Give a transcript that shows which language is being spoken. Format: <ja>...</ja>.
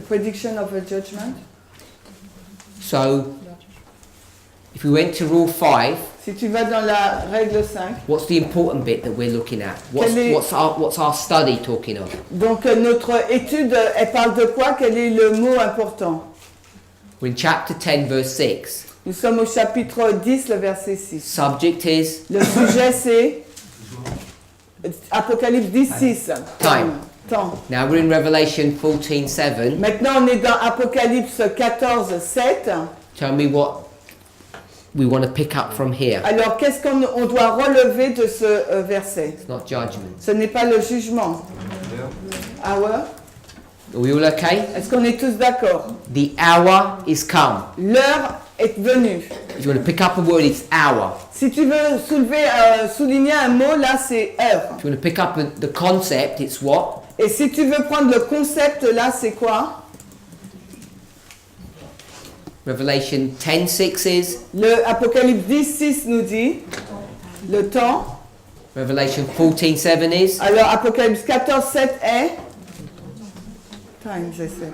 <en>Prediction of a judgment. So, if we went to rule 5,</en> <fr>Si tu vas dans la règle 5,</fr> <en>what's the important bit that we're looking at?</en> <fr>Quel est-</fr> <en>What's our study talking of?</en> <fr>donc notre étude, elle parle de quoi? Quel est le mot important?</fr> <en>We're in chapter 10, verse 6.</en> <fr>Nous sommes au chapitre 10, le verset 6.</fr> <en>Subject is</en> <fr>Le sujet c'est Apocalypse 10, 6.</fr> <en>Time.</en> <fr>Temps.</fr> <en>now we're in Revelation 14, 7.</en> <fr>Maintenant on est dans Apocalypse 14, 7.</fr> <en>Tell me what we want to pick up from here.</en> <fr>Alors qu'est-ce qu'on doit relever de ce verset?</fr> <en>It's not judgment.</en> <fr>Ce n'est pas le jugement. Hour.</fr> <en>Are we all okay?</en> <fr>Est-ce qu'on est tous d'accord?</fr> <en>The hour is come.</en> <fr>L'heure est venue.</fr> <en>If you want to pick up a word, it's hour.</en> <fr>Si tu veux souligner un mot, là c'est heure.</fr> <en>If you want to pick up the concept, it's what?</en> <fr>Et si tu veux prendre le concept, là c'est quoi?</fr> <en>Revelation 10, 6 is</en> <fr>Le Apocalypse 10, 6 nous dit Le temps.</fr> <en>Revelation 14:7 is</en> <fr>Alors, Apocalypse 14, 7 est time, je sais.</fr>